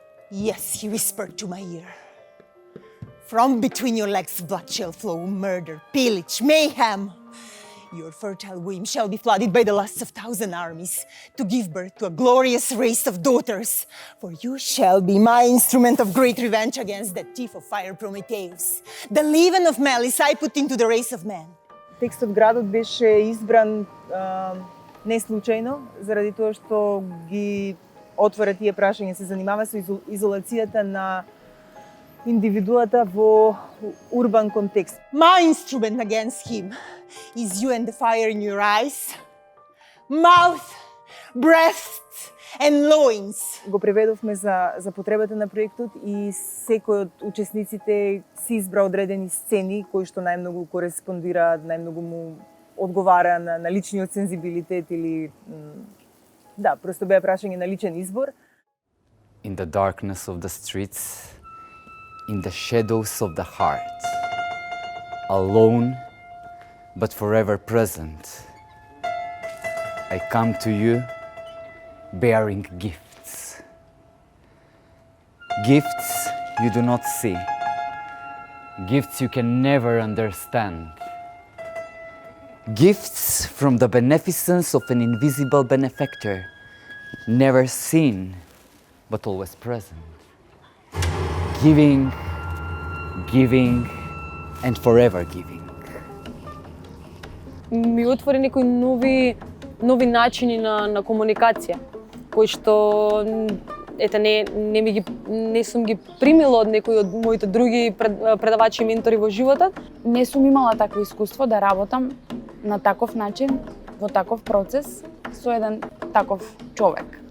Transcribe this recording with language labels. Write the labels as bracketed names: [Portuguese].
[English] Yes, he whispered to my ear. From between your legs blood shall flow, murder, pillage, mayhem. Your fertile womb shall be flooded by the lusts of 1,000 armies to give birth to a glorious race of daughters. For you shall be my instrument of great revenge against that thief of fire Prometheus, the leaven of malice I put into the race of man. [Macedonian] Текстот Градот беше избран не случајно, заради тоа што ги отвора тие прашања, се занимава со изолацијата на индивидуата во урбан контекст. [English] My instrument against him is you and the fire in your eyes, mouth, breasts and loins. [Macedonian] Го преведовме за потребата на проектот и секој од учесниците си избра одредени сцени кои што најмногу кореспондираат, најмногу му одговара на личниот сензибилитет или да, просто беа прашање на личен избор. [English] In the darkness of the streets, in the shadows of the heart, alone but forever present, I come to you bearing gifts. Gifts you do not see, gifts you can never understand. Gifts from the beneficence of an invisible benefactor, never seen but always present. Giving, giving, and forever giving. [Macedonian] ми отвори некои нови начини на комуникација, кои што не сум ги примила од некои од моите други предавачи и ментори во животот. Не сум имала такво искуство да работам на таков начин, во таков процес, со еден таков човек.